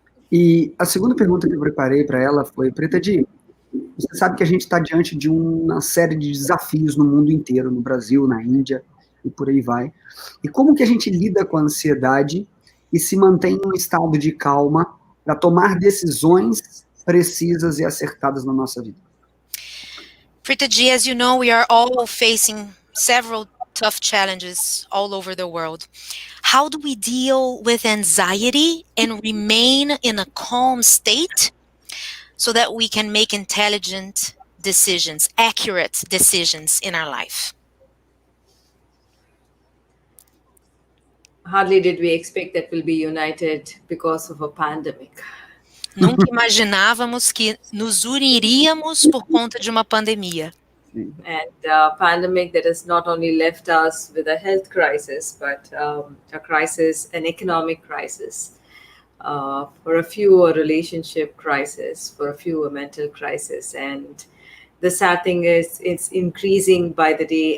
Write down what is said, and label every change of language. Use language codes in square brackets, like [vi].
[pt] E a segunda pergunta que eu preparei para ela foi, Preethaji, você sabe que a gente está diante de uma série de desafios no mundo inteiro, no Brasil, na Índia e por aí vai. E como que a gente lida com a ansiedade e se mantém em um estado de calma para tomar decisões precisas e acertadas na nossa vida? [en] Preethaji, as you know, we are all facing several tough challenges all over the world. How do we deal with anxiety and remain in a calm state so that we can make intelligent decisions, accurate decisions in our life? Hardly did we expect that we'll be united because of a pandemic. [pt] Nunca imaginávamos que nos uniríamos por conta de uma pandemia. [en] And a pandemic that has not only left us with a health crisis, but a crisis, an economic crisis, for a few a relationship crisis, for a few a mental crisis. And the sad thing is it's increasing by the day.